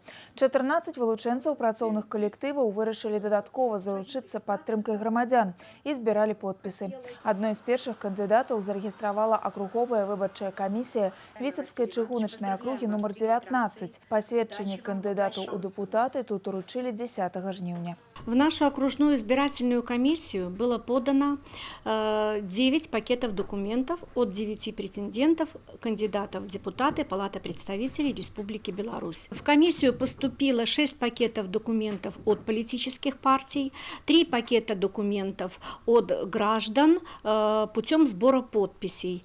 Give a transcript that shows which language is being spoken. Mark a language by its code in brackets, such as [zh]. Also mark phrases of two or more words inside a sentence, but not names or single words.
[be] 14 вылучэнцаў працоўных калектываў вырашылі дадаткова заручыцца падтрымкай грамадзян і збіралі подпісы. Адной з першых кандыдатаў зарэгістравала акруговая выбарчая камісія Віцебскай чыгуначнай акругі нумар 19. Пасведчанні кандыдатаў у дэпутаты тут уручылі 10 жніўня. [ru] В нашу окружную избирательную комиссию было подано 9 пакетов документов от 9 претендентов, кандидатов в депутаты Палаты представителей Республики Беларусь. В комиссию поступило 6 пакетов документов от политических партий, 3 пакета документов от граждан путем сбора подписей.